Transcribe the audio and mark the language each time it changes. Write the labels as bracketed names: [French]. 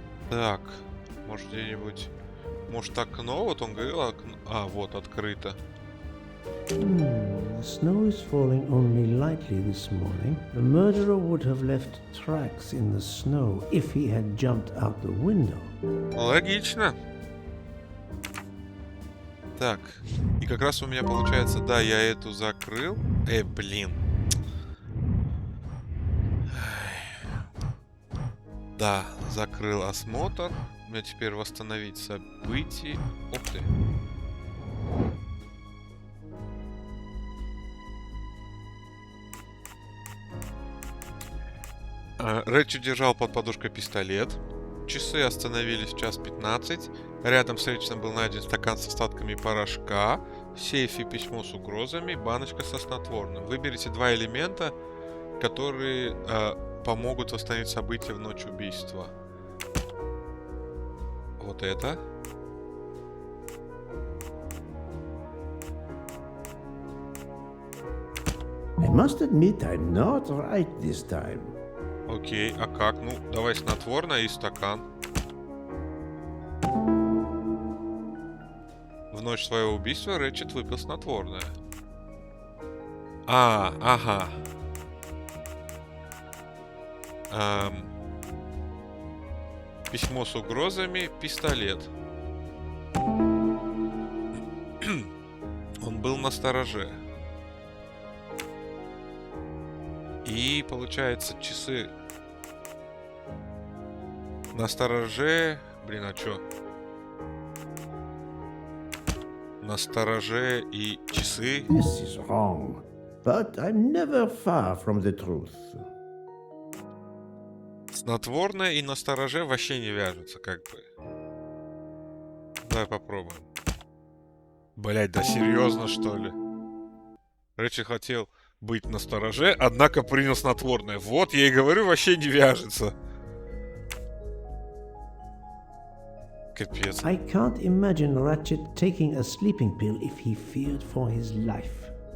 [Russian] Так. Может где-нибудь... Может окно? Вот он говорил окно. А, вот, открыто. [English] The snow is falling only lightly this morning. The murderer would have left tracks in the snow if he had jumped out the window. [Russian] Логично. Так. И как раз у меня получается, да, я эту закрыл. Блин. Да, закрыл осмотр. У меня теперь восстановить события. Ух ты. Рэтчет держал под подушкой пистолет. Часы остановились в 1:15. Рядом с Рэтчетом был найден стакан с остатками порошка. В сейфе письмо с угрозами. Баночка со снотворным. Выберите 2 элемента, которые помогут восстановить события в ночь убийства. Вот это. [English] I must admit I'm not right this time. [Russian] Окей. Окей, а как? Ну, давай снотворное и стакан. В ночь своего убийства Рэтчет выпил снотворное. Ага. Письмо с угрозами, пистолет. Он был настороже. И, получается, часы. Настороже... Блин, а чё? Настороже и часы. [English] This is wrong, but I'm never far from the truth. [Russian] Снотворное и настороже вообще не вяжутся, как бы. Давай попробуем. Блять, да серьезно, что ли? Рэтчет хотел быть настороже, однако принял снотворное. Вот, я и говорю, вообще не вяжется. Капец. [English] I can't imagine Ratchet taking a sleeping pill if he feared for his life.